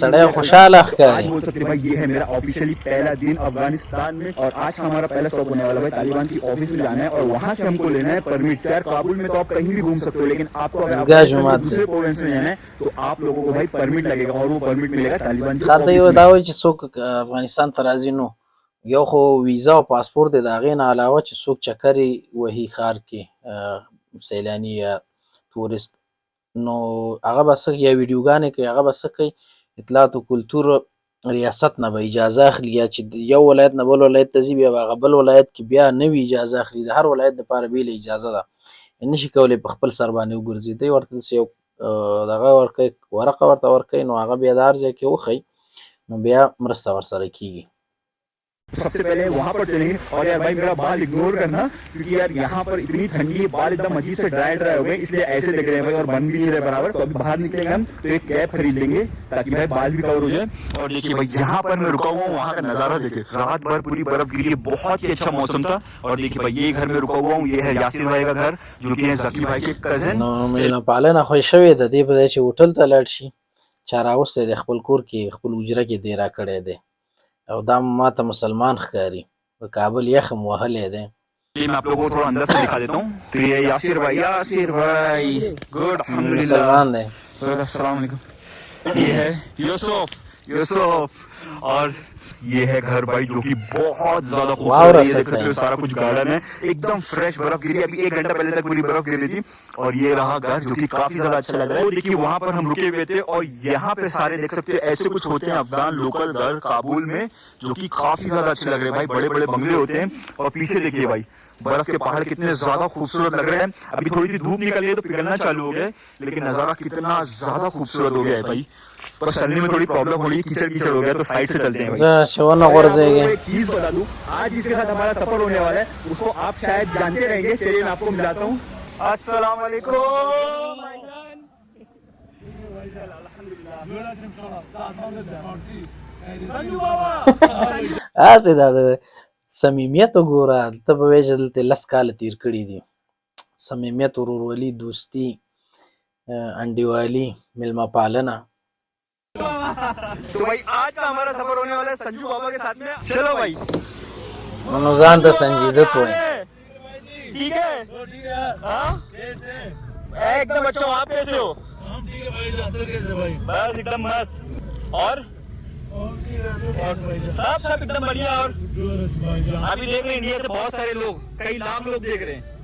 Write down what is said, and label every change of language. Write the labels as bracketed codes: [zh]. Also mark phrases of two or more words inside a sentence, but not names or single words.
[hi] सड़े खुशहाल आज बोल सकते भाई ये है मेरा ऑफिशियली पहला दिन अफगानिस्तान में, और आज का हमारा पहला स्टॉप होने वाला है तालिबान की ऑफिस में जाना है, और वहां से हमको लेना है परमिट। यार काबुल में तो आप कहीं भी घूम सकते हो, लेकिन आपको अगर दूसरे प्रोविंस में जाना है तो आप लोगों को भाई परमिट लगेगा, और वो परमिट मिलेगा तालिबान [ps] خاطر یو دا وایي چې څوک افغانستان ته راځي نو یو خو ویزا او پاسپورت دی، د هغې نه علاوه چې څوک چکرې وهي ښار کې سیلاني یا تورست، نو هغه به څه یا ویډیوګانې کوي، هغه به څه کوي، اطلاعات و کلتور ریاست نه به اجازه اخلي، یا چې یو ولایت نه بل ولایت ته ځي بیا به هغه بل ولایت کې بیا نوې اجازه اخلي. د هر ولایت دپاره بېله اجازه ده، نشي کولی په خپل سر باندې وګرځي. دی ورته داسې یو دغه ورکوي، ورقه ورته ورکوي، نو هغه بیا د هر ځای کې وښیي نو بیا مرسته ورسره کېږي. [hi] सबसे पहले वहां पर चलेंगे। और यार भाई मेरा बाल इग्नोर करना, क्योंकि यार यहाँ पर इतनी ठंडी है, बाल एकदम अजीब से ड्राई हो गए, इसलिए ऐसे लग रहे हैं भाई, और बन भी नहीं रहे बराबर। तो अभी बाहर निकलेंगे हम तो एक कैप खरीद लेंगे ताकि भाई बाल भी कवर हो जाए। और देखिए भाई यहाँ पर मैं रुका हुआ हूँ, वहाँ का नजारा देखिए, रात भर पूरी बर्फ गिरी है, बहुत ही अच्छा मौसम था। और देखिए भाई ये घर में रुका हुआ हूँ, ये है यासिर भाई का घर जो कि है जकी भाई के कजन। [ps] نو میلمه پالنه خو یې شوې ده، دې په ځای چې هوټل ته لاړ شي چا راوستی دی، خپل کور کې خپل حجره کې دیره کړی دی، او دا ماته مسلمان ښکاري، په کابل یخم وهلی دی. [hi] मैं आप लोगों को थोड़ा अंदर से दिखा देता हूँ। तो ये यासिर भाई गुड [ps] مسلمان دی. [ar] السلام عليكم. [hi] ये है यूसुफ और ये है घर भाई जो कि बहुत ज्यादा खूबसूरत है। देख सकते हो सारा कुछ गार्डन है, एकदम फ्रेश बर्फ गिरी, अभी 1 घंटा पहले तक पूरी बर्फ गिर रही थी। और ये रहा घर जो कि काफी ज्यादा अच्छा लग रहा है। देखिए वहां पर हम रुके हुए थे, और यहाँ पे सारे देख सकते हो ऐसे कुछ होते हैं अफगान लोकल घर काबुल में, जो कि काफी ज्यादा अच्छे लग रहे हैं भाई, बड़े बड़े बंगले होते हैं। और पीछे देखिए भाई बर्फ के पहाड़ कितने ज्यादा खूबसूरत लग रहे हैं। अभी थोड़ी सी धूप निकल गई तो पिघलना चालू हो गया, लेकिन नजारा कितना ज्यादा खूबसूरत हो गया है भाई। पर चलने में थोड़ी प्रॉब्लम हो रही है, कीचड़ कीचड़ हो गया, तो साइड से चलते हैं भाई। [ps] شونه غورځېږي. [hi] एक चीज बता दूं, आज जिसके साथ हमारा सफर होने वाला है उसको आप शायद जानते रहेंगे, चलिए मैं आपको मिलाता हूँ। [ar] السلام عليكم. [ps] هسې دا د صمیمیت وګوره، ته به وایې چې دلته 10 کاله تېر کړي دي. صمیمیت، ورورولي، دوستي، انډیوالي، میلمه پالنه. [hi] तो भाई आज का हमारा सफर होने वाला है संजू बाबा के साथ में। चलो भाई [ps] نو ځان ته سنجیدت وایي. [hi] ठीक है, हाँ? एकदम अच्छा हो। आप कैसे हो? ठीक है भाईजान, तो कैसे भाई? बस एकदम मस्त। और और ठीक है, तो बस भाईजान। सब एकदम बढ़िया। और जोरस भाईजान। अभी देख रहे हैं इंडिया से बहुत सारे लोग, कई लाख लोग देख रहे हैं